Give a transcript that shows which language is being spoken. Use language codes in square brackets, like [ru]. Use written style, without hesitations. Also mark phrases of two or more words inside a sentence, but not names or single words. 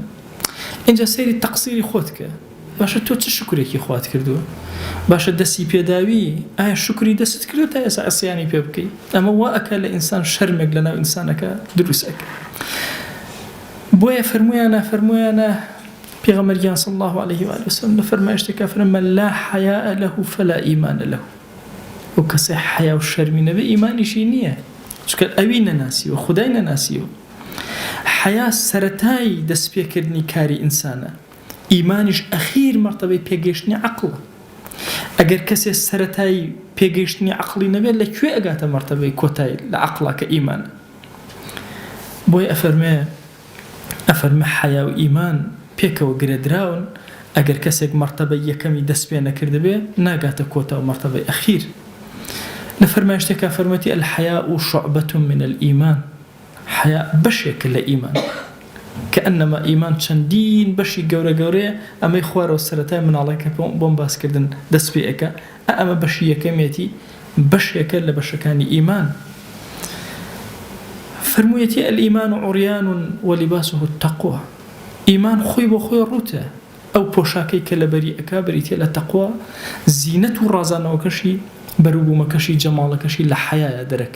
[ckb] اینجا سەیری تەقسیری خۆت کە باشە تۆ چ شکرێکی خوات کردووە باشە دەستی پێداوی ئایا شکری دەست کردو تا ئێستا عەسیانی پێ بکەی ئەمە وا ئەکا لە ئینسان شەرمێک لەناو ئینسانەکە دروست ئەکە. بۆیە فەرموویانە پێغەمبەریان [ar] صلی الله عليه و آله وسلم [ckb] لە فەرمایشتێکە فەرمە [ar] لا حیاء له فلا ئیمان له [ckb] ئەو کەسێ حیا و شەرمی نەبێ ئیمانیشی نییە چونکە ئەوی نەناسیوە خودای نەناسیوە. حیا سەرەتای دەستپێکردنی کاری ئینسانە ئیمانیش ئەخیر مەرتەبەی پێگەیشتنی عەقڵە. ئەگەر کەسێ سەرەتای پێگەیشتنی عەقڵی نەبێت لەکوێ ئەگاتە مەرتەبەی کۆتای لە عەقڵا کە ئیمانە. بۆیە ئەفەرمێ حیا و ئیمان پێکەوە گرێدراون ئەگەر کەسێک مەرتەبەی یەکەمی دەست پێ نەکردبێ ناگاتە کۆتا و مەرتەبەی ئەخیر. لە فەرمایشتێکە فەرمەتی [ar] الحیاء شعبة من الإيمان [ckb] حیا بەشێکە لە ئیمان كأنما ئیمان چەندین بەشی گەورە ئەمەی خوارەوە سەرەتای مناڵەکە بۆم باسکردن دەست پێەکە ئەمە بەشی یەکەمێتی بەشێکە لە بەشەکانی ئیمان. فەرموویەتی [ar] الئیمان عریان ولباسه التقوى [ckb] ئیمان خۆی بۆ خۆی ڕوتە ئەو پۆشاکەی کە لە بەری ئەکا بەریتێ لە تەقوا زینەت و ڕازانەوەکەشی بەروبوومەکەشی جەماڵەکەشی لە حەیایە دەرەکە.